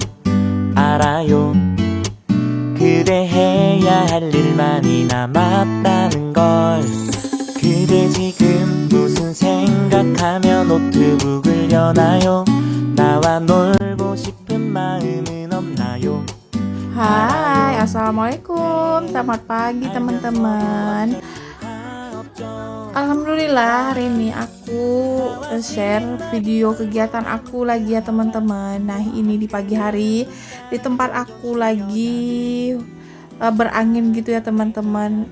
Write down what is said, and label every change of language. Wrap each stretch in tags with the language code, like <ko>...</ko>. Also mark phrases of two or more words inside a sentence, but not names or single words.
<ko>알아요. 그대 해야 할 일 많이 남았다는 걸. 그대 지금 무슨 생각하며 노트북을 여나요? 나와 놀고 싶은 마음은 없나요?</ko> <id>Hai, assalamualaikum. Selamat pagi teman-teman. Alhamdulillah hari ini aku share video kegiatan aku lagi ya teman-teman. Nah ini di pagi hari di tempat aku lagi berangin gitu ya teman-teman.</id>